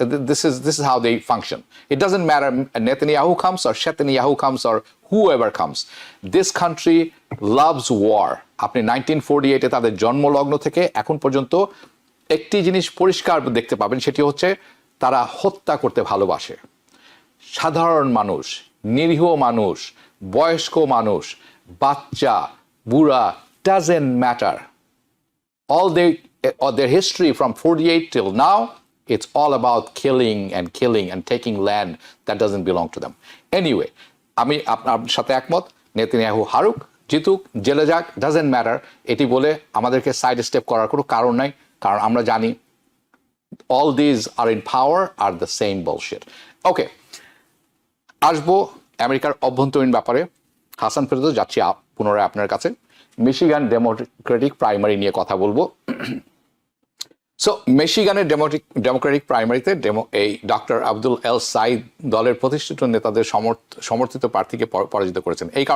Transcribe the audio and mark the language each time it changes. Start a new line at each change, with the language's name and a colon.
English: This is how they function. It doesn't matter Netanyahu comes or Netanyahu comes or whoever comes. This country loves war.
Bangla: আপনি 1948-এ তাদের জন্মলগ্ন থেকে এখন পর্যন্ত একটি জিনিস পরিষ্কার দেখতে পাবেন, সেটি হচ্ছে তারা হত্যা করতে ভালোবাসে। সাধারণ মানুষ, নিরীহ মানুষ, বয়স্ক মানুষ, বাচ্চা, বুড়া,
English: doesn't matter. All their history from 48 till now, it's all about killing and taking land that doesn't belong to them. Anyway,
Bangla: আমি আপনার সাথে একমত, নেতানিয়াহু হারুক, জিতুক, জেলে যাক,
English: doesn't matter,
Bangla: এটি বলে আমাদেরকে সাইড স্টেপ করার কোনো কারণ নাই। কারণ আমরা জানি
English: all these are in power are the same bullshit.
Bangla: ওকে, আসবো আমেরিকার অভ্যন্তরীণ ব্যাপারে। হাসান ফেরদৌস, যাচ্ছি পুনরায় আপনার কাছে। মিশিগান ডেমোক্রেটিক প্রাইমারি নিয়ে কথা বলবো। সো মিশিগানের ডেমোক্রেটিক প্রাইমারিতে এই ডক্টর আব্দুল এল সাইদ দলের প্রতিষ্ঠিত নেতাদের সমর্থিত প্রার্থীকে পরাজিত করেছেন।